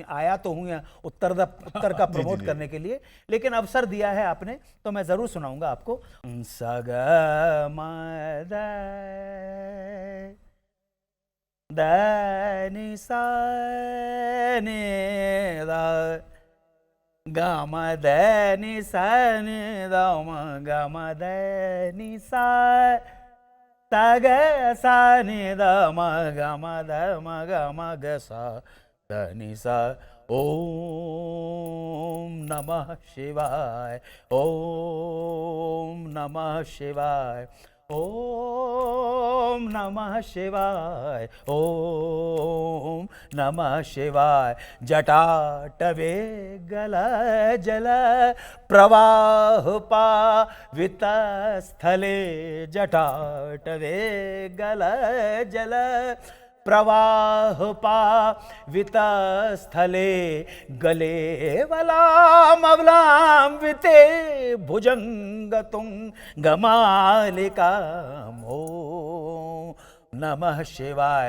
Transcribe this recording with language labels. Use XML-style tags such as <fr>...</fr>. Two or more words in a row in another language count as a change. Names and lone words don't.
<hi>आया तो हूँ यहाँ उत्तर का प्रमोट करने के लिए, लेकिन अवसर दिया है आपने तो मैं जरूर सुनाऊंगा आपको। सग मद द सा ने द ग म द नि सा नि द म ग म द नि सा ग सा नि द म ग म द म ग म ग सा द नि सा।</hi> <sa>ओम नमः शिवाय, ओम नमः शिवाय, ओम नमः शिवाय, ओम नमः शिवाय। जटाटवे गल जल प्रवाह पावित स्थले, जटाटवे गल जल प्रवाह पावित स्थले, गले वलामवलाम्बिते भुजंग तुंगमालिकामो नमः शिवाय।</sa>